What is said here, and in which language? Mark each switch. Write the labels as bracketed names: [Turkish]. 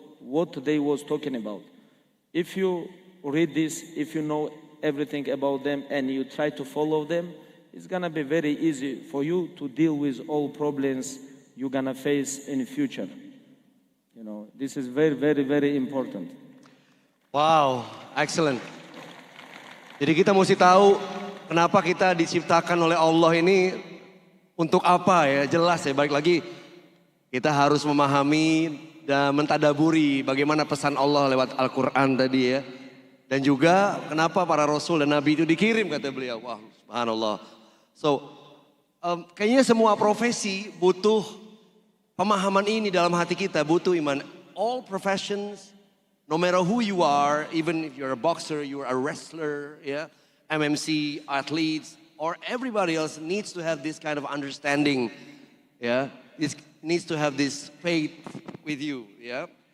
[English] What they was talking about. If you read this, if you know everything about them and you try to follow them, it's gonna be very easy for you to deal with all problems you're gonna face in the future. You know, this is very, very, very important. Wow, excellent. [Indonesian] Jadi kita mesti tahu kenapa kita diciptakan oleh Allah ini untuk apa ya, jelas ya. Balik lagi, kita harus memahami dan mentadaburi bagaimana pesan Allah lewat Al-Quran tadi ya. Dan juga kenapa para Rasul dan Nabi itu dikirim kata beliau. Wah, subhanallah. So, kayaknya semua profesi butuh pemahaman ini dalam hati kita, butuh iman. [English] All professions, no matter who you are, even if you're a boxer, you're a wrestler, yeah, MMC, athletes, or everybody else needs to have this kind of understanding, yeah. This needs to have this faith with you, yeah.